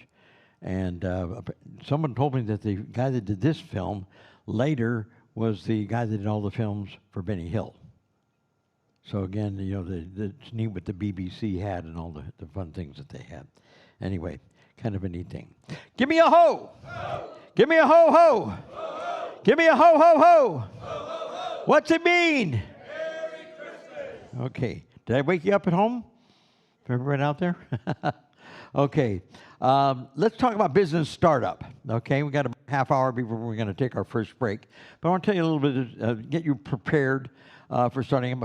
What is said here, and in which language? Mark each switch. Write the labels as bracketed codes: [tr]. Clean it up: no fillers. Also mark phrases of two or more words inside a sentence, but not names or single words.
[en] And someone told me that the guy that did this film later was the guy that did all the films for Benny Hill. So again, you know, it's neat what the BBC had and all the fun things that they had. Anyway, kind of a neat thing. Give me a ho! Ho! Give me a ho ho! Ho, ho! Give me a ho ho ho! Ho, ho, ho! What's it mean? Merry Christmas! Okay. Did I wake you up at home? Everyone out there? Okay. Let's talk about business startup. Okay, we got a half hour before we're going to take our first break. But I want to tell you a little bit, get you prepared for starting up.